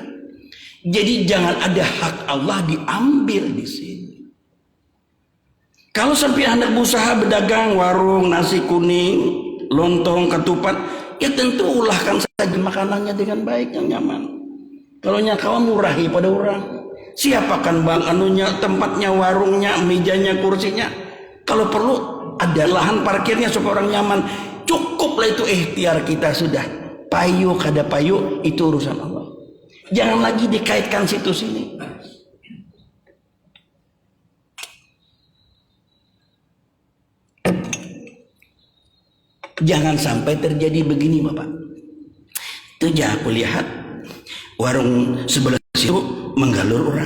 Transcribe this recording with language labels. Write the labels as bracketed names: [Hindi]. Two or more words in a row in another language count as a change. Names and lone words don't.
[Indonesian] Jadi jangan ada hak Allah diambil di sini. Kalau sampai Anda berusaha berdagang warung nasi kuning, lontong, ketupat, ya tentu ulahkan saja makanannya dengan baik yang nyaman. [Banjar] Kalau kawan murahi pada orang, siapakan bang anunya, tempatnya, warungnya, mejanya, kursinya. [Indonesian] Kalau perlu ada lahan parkirnya supaya orang nyaman. [Banjar] Cukuplah itu ikhtiar kita sudah. Payu kada payu itu urusan Allah. [Indonesian] Jangan lagi dikaitkan situ sini. Jangan sampai terjadi begini, Bapak. Itu ya aku lihat warung sebelah situ menggalur orang.